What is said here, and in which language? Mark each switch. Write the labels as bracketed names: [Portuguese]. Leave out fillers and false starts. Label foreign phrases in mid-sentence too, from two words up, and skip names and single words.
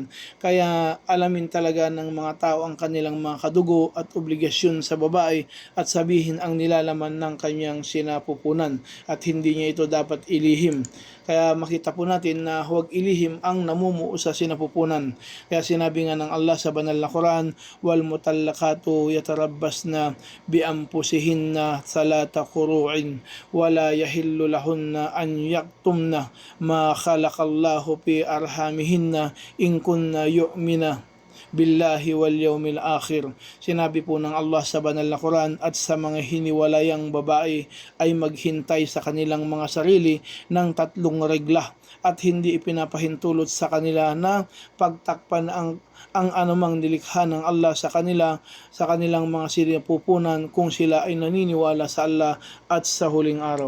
[Filipino] Kaya alamin talaga ng mga tao ang kanilang mga kadugo at obligasyon sa babae at sabihin ang nilalaman ng kanyang sinapupunan at hindi niya ito dapat ilihim. Kaya makita po natin na huwag ilihim ang namumuo sa sinapupunan. Kaya sinabi nga ng Allah sa banal na Quran, [Arabic] والمطلقات يتربصن بأنفسهن ثلاثة قروء ولا يحل لهن أن يكتمن ما خلق الله في أرحامهن إن كن يؤمن بالله واليوم الآخر. [Filipino] Sinabi po ng Allah sa banal na Quran, at sa mga hiniwalayang babae ay maghintay sa kanilang mga sarili ng 3 regla at hindi ipinapahintulot sa kanila na pagtakpan ang anumang nilikha ng Allah sa kanilang mga sinapupunan kung sila ay naniniwala sa Allah at sa huling araw.